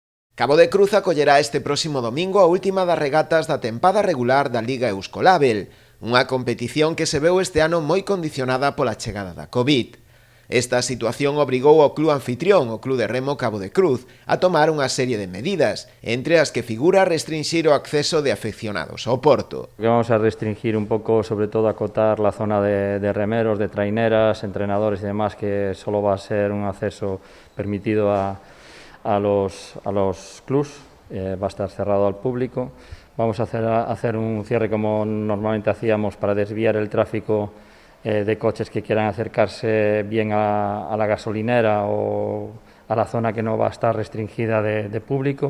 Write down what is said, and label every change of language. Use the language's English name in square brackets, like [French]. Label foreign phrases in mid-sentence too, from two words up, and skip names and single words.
[Galician] Cabo de Cruz acollerá este próximo domingo a última das regatas da tempada regular da Liga Euskolabel, unha competición que se veu este ano moi condicionada pola chegada da Covid. Esta situación obrigou ao club anfitrión, o Club de Remo Cabo de Cruz, a tomar unha serie de medidas, entre as que figura restringir o acceso de afeccionados ao Porto. [Spanish] Vamos a restringir [Galician] un pouco, [Spanish] sobre todo acotar la zona de remeros, de traineras, entrenadores y demás, que solo va a ser un acceso permitido a los clubs, va a estar cerrado al público. Vamos a hacer un cierre como normalmente hacíamos para desviar el tráfico de coches que quieran acercarse bien a la gasolinera o a la zona que no va a estar restringida de público.